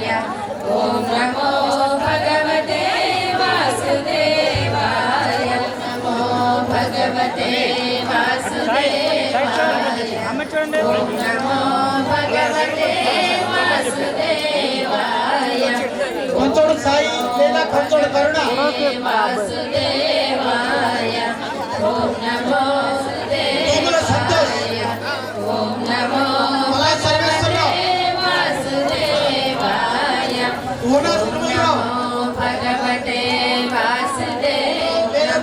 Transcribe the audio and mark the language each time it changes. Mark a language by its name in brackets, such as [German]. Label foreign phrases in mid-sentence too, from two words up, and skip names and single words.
[Sanskrit] ఓం నమో భగవతే వాసుదేవాయ. నమో భగవతే వాసుదేవాయ. ఓం నమో భగవతే వాసుదేవాయ. కొంచోడు సాయి లేదా కొంచోడు కరుణ. వాసుదేవాయ. ఓం నమో వాసుదేవాయ. ఓం నమో వాసుదేవాయ. ఓం నమో భగవతే వాసుదేవాయ.